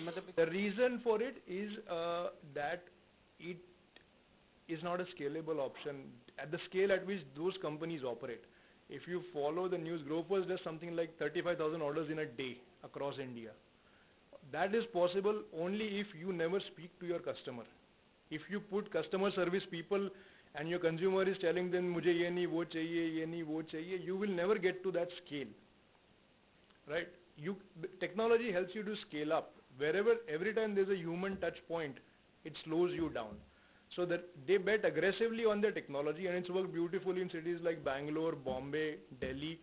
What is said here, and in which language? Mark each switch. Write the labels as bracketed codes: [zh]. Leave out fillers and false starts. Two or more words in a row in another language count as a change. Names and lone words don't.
[en] The reason for it is that it is not a scalable option at the scale at which those companies operate. If you follow the news, Grofers does something like 35,000 orders in a day across India. That is possible only if you never speak to your customer. If you put customer service people and your consumer is telling them, [hi] "मुझे ये नहीं, वो चाहिए, ये नहीं, वो चाहिए," [en] you will never get to that scale. Right? Technology helps you to scale up. Every time there's a human touch point, it slows you down. So that they bet aggressively on their technology, and it's worked beautifully in cities like Bangalore, Bombay, Delhi.